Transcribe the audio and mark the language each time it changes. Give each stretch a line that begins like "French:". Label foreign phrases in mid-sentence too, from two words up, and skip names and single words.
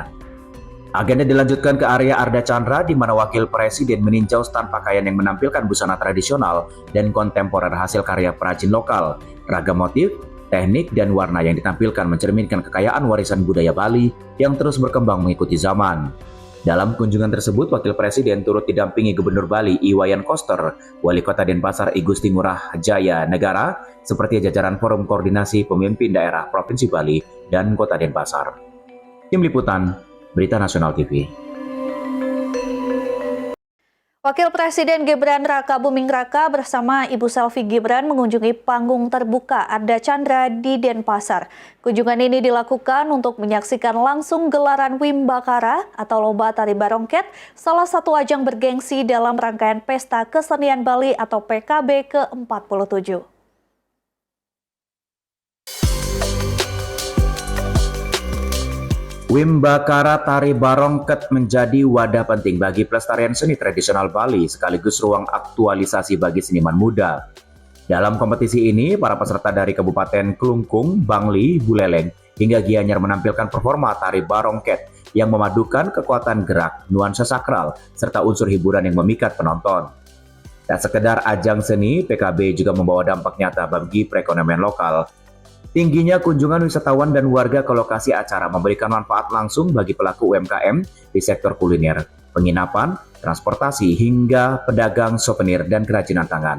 Indonesian: Agenda dilanjutkan ke area Arda Chandra di mana Wakil Presiden meninjau stand pakaian yang menampilkan busana tradisional dan kontemporer hasil karya perajin lokal, ragam motif, teknik, dan warna yang ditampilkan mencerminkan kekayaan warisan budaya Bali yang terus berkembang mengikuti zaman. Dalam kunjungan tersebut, Wakil Presiden turut didampingi Gubernur Bali Iwayan Koster, Wali Kota Denpasar I Gusti Ngurah Jaya Negara, seperti jajaran Forum Koordinasi Pemimpin Daerah Provinsi Bali dan Kota Denpasar. Tim Liputan, Berita Nasional TV. Wakil Presiden Gibran Rakabuming Raka bersama Ibu Selvi Gibran mengunjungi panggung terbuka Arda Chandra di Denpasar. Kunjungan ini dilakukan untuk menyaksikan langsung gelaran Wimbakara atau Lomba Tari Barongket, salah satu ajang bergengsi dalam rangkaian Pesta Kesenian Bali atau PKB ke-47. Wimbakara Tari Barongket menjadi wadah penting bagi pelestarian seni tradisional Bali sekaligus ruang aktualisasi bagi seniman muda. Dalam kompetisi ini, para peserta dari Kabupaten Klungkung, Bangli, Buleleng, hingga Gianyar menampilkan performa tari Barongket yang memadukan kekuatan gerak, nuansa sakral, serta unsur hiburan yang memikat penonton. Tak sekedar ajang seni, PKB juga membawa dampak nyata bagi perekonomian lokal. Tingginya kunjungan wisatawan dan warga ke lokasi acara memberikan manfaat langsung bagi pelaku UMKM di sektor kuliner, penginapan, transportasi, hingga pedagang souvenir dan kerajinan tangan.